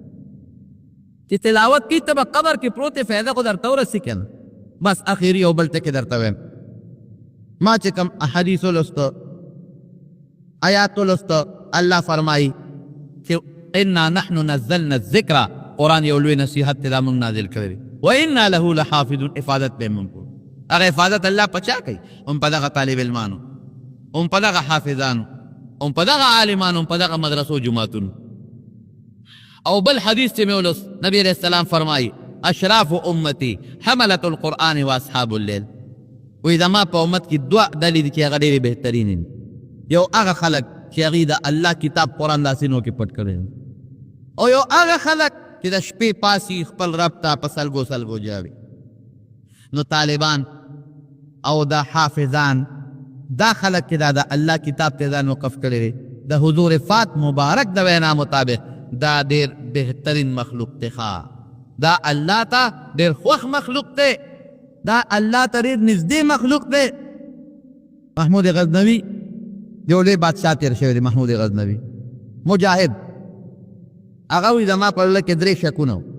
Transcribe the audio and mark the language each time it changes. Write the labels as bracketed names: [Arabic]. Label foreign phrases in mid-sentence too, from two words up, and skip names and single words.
[Pashto] چې تلاوت کړي ته به قبر کې پروت یې فایده خو درته ورسي که نه بس اخري یو بل ټکي درته وایم ما چې کوم احادیث ولوسته آیات ولوسته الله فرمایي چې [Arabic] انا نحن نزلنا الذکر [Pashto] قرآن یو لوی نصیحت ته دا موږ نازل کړی و [Arabic] انا له لحافظون [Pashto] حفاظت به موږ کوو هغه حفاظت الله په چا کوي هم په دغه طالب علمانو هم په دغه حافظانو هم په دغه عالمانو هم په دغه مدرسو جوماتونو او بل حدیث چې مې ولوست نبی [Arabic] علیہ السلام [Pashto] فرمایي [Arabic] اشراف امتی حملة القرآن و اصحاب الليل [Pashto] وی زما په امت کې دوه ډلې دي چې هغه ډېرې بهترین دي یو هغه خلک چې هغې د الله کتاب قرآن لاسینو کې پټ کړی او یو هغه خلک چې د شپې پاسي خپل رب ته په سلګو سلګو جاوي نو طالبان او دا حافظان دا خلک چې دا د الله کتاب ته ځان وقف کړی دی د حضور فات مبارک د وینا مطابق دا ډېر بهترین مخلوق دی دا الله ته ډېر خوښ مخلوق دی دا الله ته ډېر نږدې مخلوق دی محمود غزنوي یو لوی بادشاه تېر شوی دی محمود غزنوي مجاهد هغه وایي زما په زړه کې 3 شکونه